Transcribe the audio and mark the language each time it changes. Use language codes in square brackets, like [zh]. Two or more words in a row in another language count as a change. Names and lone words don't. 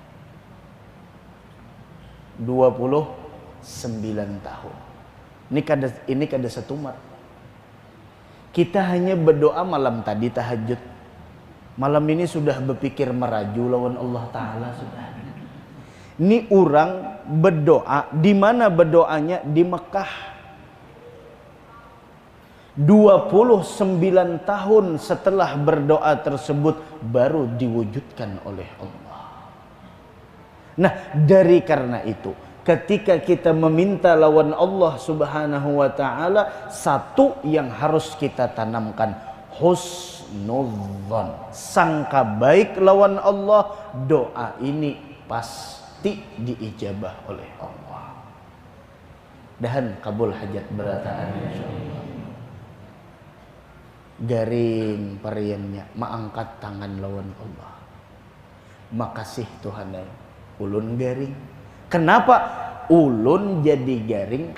[id] 29 tahun. [bjn] Ini kada setumat. [id] Kita hanya berdoa malam tadi tahajud. [bjn] Malam ini sudah berpikir meraju lawan Allah Ta'ala sudah. [id] Ini orang berdoa, di mana berdoanya? Di Mekah. 29 tahun setelah berdoa tersebut baru diwujudkan oleh Allah. Nah, dari karena itu, ketika kita meminta lawan Allah Subhanahu wa Ta'ala, satu yang harus kita tanamkan, husnudzon, sangka baik lawan Allah. Doa ini pasti diijabah oleh Allah. [bjn] dahan kabul hajat berataan insyaallah. Garing pariannya maangkat tangan lawan Allah. Makasih Tuhan ulun garing. Kenapa ulun jadi garing?